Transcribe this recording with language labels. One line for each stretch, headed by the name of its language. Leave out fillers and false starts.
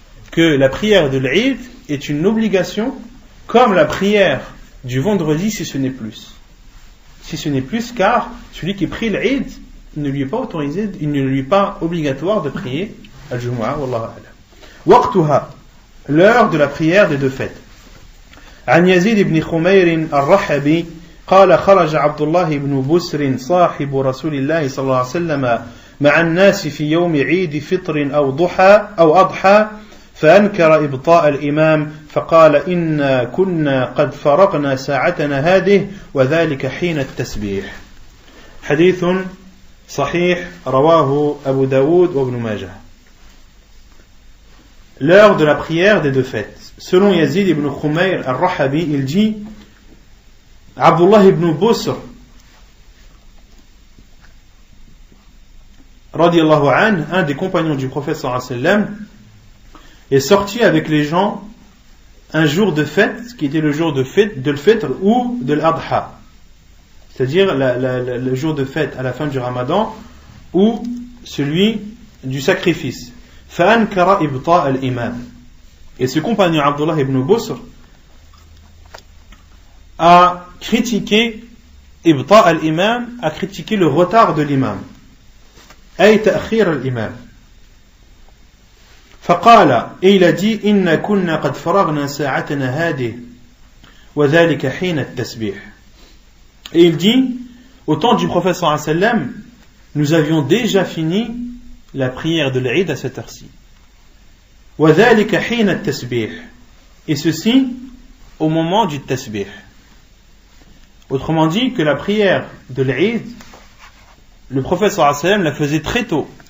French: Que la prière de l'Eid est une obligation comme la prière du vendredi si ce n'est plus. Si ce n'est plus, car celui qui prie l'Eid, il ne lui est pas autorisé, il ne lui est pas obligatoire de prier Al-Jumu'ah, wallahu a'lam. Waqtuha, l'heure de la prière des deux fêtes.
Arabic: عن يزيد بن خمير الرحبي قال خرج عبد الله بن بسر صاحب رسول الله صلى الله عليه وسلم مع الناس في يوم عيد فطر أو ضحى أو أضحى فأنكر إبطاء الإمام فقال إنا كنا قد فرغنا ساعتنا هذه وذلك حين التسبيح. حديث صحيح رواه أبو داود وابن ماجه.
French: L'heure de la prière des deux fêtes. Selon Yazid ibn Khumayr al-Rahabi, il dit Abdullah ibn Busr radiyallahu anhu, un des compagnons du prophète sallallahu alayhi wa sallam, est sorti avec les gens un jour de fête qui était le jour de l'Fitr ou de l'Adha, c'est-à-dire le jour de fête à la fin du Ramadan ou celui du sacrifice.
Arabic: فأنكر إبطاء الإمام.
French: Et ce compagnon Abdullah ibn Busr a critiqué
Arabic: إبطاء الإمام,
French: a critiqué le retard de l'imam,
Arabic: أي تأخير الإمام. فقال,
French: et il a dit
Arabic: إن كنا قد فرغنا ساعتنا هذه وذلك حين التسبيح.
French: Et il dit, au temps du prophète sallallahu alayhi wa sallam, nous avions déjà fini la prière de l'Eid à cette heure-ci.
Arabic: وَذَلِكَ حِينَ التَّسْبِيحِ.
French: Et ceci au moment du tasbih. Autrement dit, que la prière de l'Eid, le prophète sallallahu alayhi wa sallam la faisait très tôt.